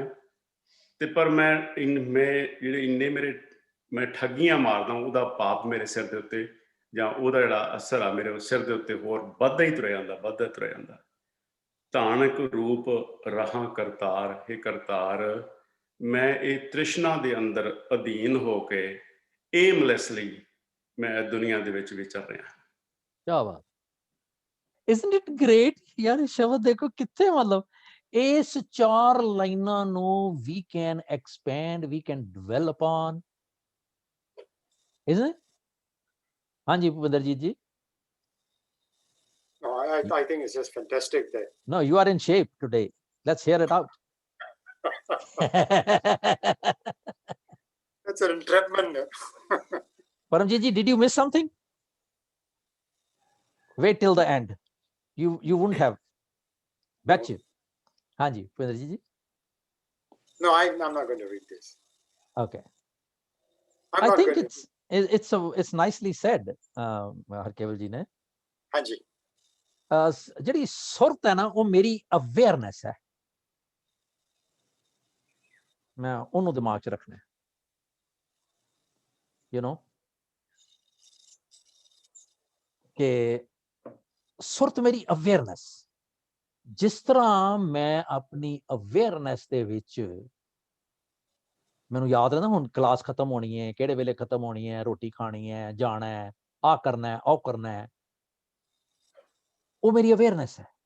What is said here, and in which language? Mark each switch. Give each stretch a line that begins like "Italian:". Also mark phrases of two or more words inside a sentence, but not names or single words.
Punjabi: ਤੇ ਪਰ ਮੈਂ ਜਿਹੜੇ ਮੈਂ ਠੱਗੀਆਂ ਮਾਰਦਾ, ਉਹਦਾ ਪਾਪ ਮੇਰੇ ਸਿਰ ਦੇ ਉੱਤੇ, ਜਾਂ ਉਹਦਾ ਜਿਹੜਾ ਅਸਰ ਆ ਮੇਰੇ ਸਿਰ ਦੇ ਉੱਤੇ ਹੋਰ ਵੱਧਦਾ ਹੀ ਤੁਰਿਆ ਜਾਂਦਾ. ਧਾਨਕ ਰੂਪ ਰਹਾ ਕਰਤਾਰ, ਹੇ ਕਰਤਾਰ, ਮੈਂ ਇਹ ਤ੍ਰਿਸ਼ਨਾ ਦੇ ਅੰਦਰ ਅਧੀਨ ਹੋ ਕੇ ਏਮਲੈਸਲੀ ਮੈਂ ਦੁਨੀਆ ਦੇ ਵਿੱਚ ਵਿਚਰ ਰਿਹਾ।
Hindi: क्या बात,
English: isn't it great
Hindi: यार, शब्द देखो कितने मतलब इस 4 लाइनां ਨੂੰ
English: we can expand, we can dwell upon, isn't it?
Hindi: हाँ जी भूपेंद्रजीत जी।
English: No, I think it's just fantastic that. No, you are in shape today. Let's hear it out. That's an entrapment. Paramjit ji, did you miss something? Wait till the end. You wouldn't have. Bet you.
Hindi: हाँ जी भूपेंद्रजीत जी।
English: No, I'm not going to read this. Okay. I'm I not think going it's nicely said,
Punjabi: ਹਰਕੇਵਲ ਜੀ ਨੇ।
Hindi: हाँ जी।
Punjabi: ਜਿਹੜੀ ਸੁਰਤ ਹੈ ਨਾ ਉਹ ਮੇਰੀ ਅਵੇਅਰਨੈਸ ਹੈ, ਮੈਂ ਉਹਨੂੰ ਦਿਮਾਗ 'ਚ ਰੱਖਣਾ,
English: you know
Punjabi: ਕਿ ਸੁਰਤ ਮੇਰੀ ਅਵੇਅਰਨੈਸ, ਜਿਸ ਤਰ੍ਹਾਂ ਮੈਂ ਆਪਣੀ ਅਵੇਅਰਨੈਸ ਦੇ ਵਿੱਚ, ਮੈਨੂੰ ਯਾਦ ਰਹਿੰਦਾ ਹੁਣ ਕਲਾਸ ਖਤਮ ਹੋਣੀ ਹੈ, ਕਿਹੜੇ ਵੇਲੇ ਖਤਮ ਹੋਣੀ ਹੈ, ਰੋਟੀ ਖਾਣੀ ਹੈ, ਜਾਣਾ ਹੈ, ਆਹ ਕਰਨਾ ਹੈ, ਉਹ ਕਰਨਾ ਹੈ, ਉਹ ਮੇਰੀ ਅਵੇਅਰਨੈਸ ਹੈ।